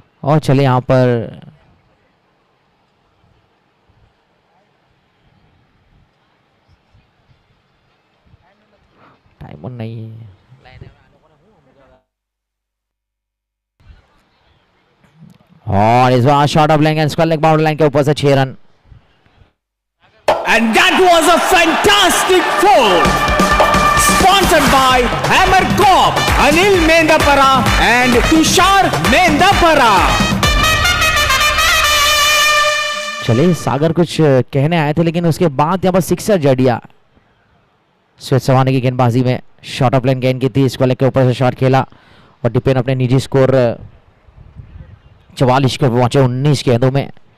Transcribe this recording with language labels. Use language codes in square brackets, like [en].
[hi] और चले यहाँ पर टाइम नहीं है, और इस बार शॉट ऑफ लेंगे स्क्वायर लेग बाउंड्री लाइन के ऊपर से 6 run. [en] And that was a fantastic four. Sponsored by Hammer Corp, Anil Mendapara and Tushar Mendapara. [hi] चले सागर कुछ कहने आए थे, लेकिन उसके बाद यहाँ पर सिक्सर जड़ दिया श्वेत सवानी की गेंदबाजी में। शॉट ऑफ लाइन गेंद की थी, स्क्वायर लेग के ऊपर से शॉट खेला और डिपेंड अपने निजी स्कोर 44 के पहुंचे 19 गेंदों में।